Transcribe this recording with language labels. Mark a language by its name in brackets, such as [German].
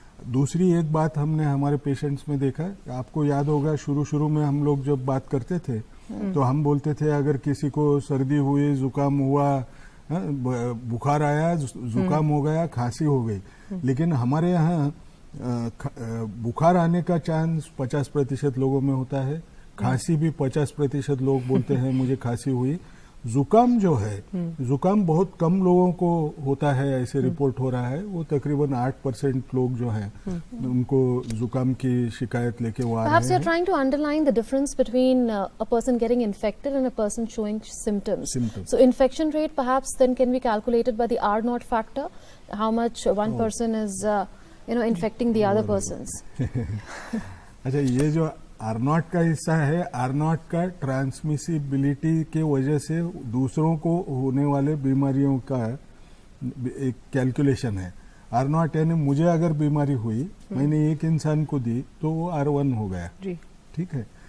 [Hindi] दूसरी एक बात हमने हमारे पेशेंट्स में देखा, आपको याद होगा शुरू में हम लोग जब बात करते थे तो हम बोलते थे अगर किसी को सर्दी हुई, जुकाम हुआ, बुखार आया, जुकाम हो गया, खांसी हो गई, लेकिन हमारे यहाँ बुखार आने का चांस 50% लोगों में होता है, खांसी भी 50% लोग बोलते हैं मुझे खांसी हुई। जुकाम जो है, जुकाम बहुत कम लोगों को होता है, ऐसे रिपोर्ट हो रहा है। वो तकरीबन 8% लोग जो हैं उनको जुकाम की शिकायत लेके वो आ रहे हैं। [English] Perhaps you're trying to underline the difference between a person getting infected and a person showing symptoms. So infection rate perhaps then can be calculated by the R0 factor, how much one person is infecting the other persons. [Hindi] अच्छा, ये जो R0 का हिस्सा है, R0 का transmissibility के वजह से दूसरों को होने वाले बीमारियों का एक कैलकुलेशन है। R0 यानी मुझे अगर बीमारी हुई, मैंने एक इंसान को दी तो वो R1 हो गया, ठीक है।